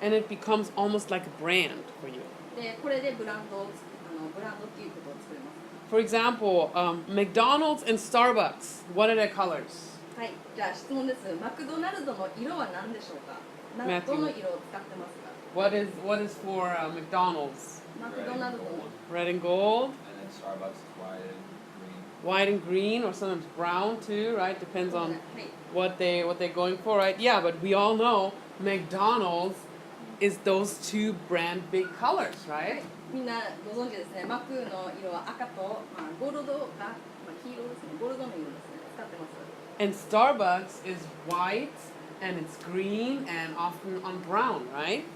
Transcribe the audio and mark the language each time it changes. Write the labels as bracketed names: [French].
[English] And it becomes almost like a brand for you. [Japanese] でこれでブランドっていうことを作ります。 [English] For example, McDonald's and Starbucks. What are their colors? [Japanese] はい、じゃあ質問です。マクドナルドの色は何でしょうか。どの色を使ってますか。 [English] What is for McDonald's? [Japanese] マクドナルドの [English] Red and gold. And then Starbucks is white and green. White and green, or sometimes brown too, right? Depends [Japanese] はい [English] on what they're going for, right? Yeah, but we all know McDonald's is those two brand big colors, [Japanese] はい [English] right? [Japanese] みんなご存知ですね。マクの色は赤と、ゴールドが、黄色ですね。ゴールドの色ですね。使ってます。 [English] And Starbucks is white and it's green and often on brown, right?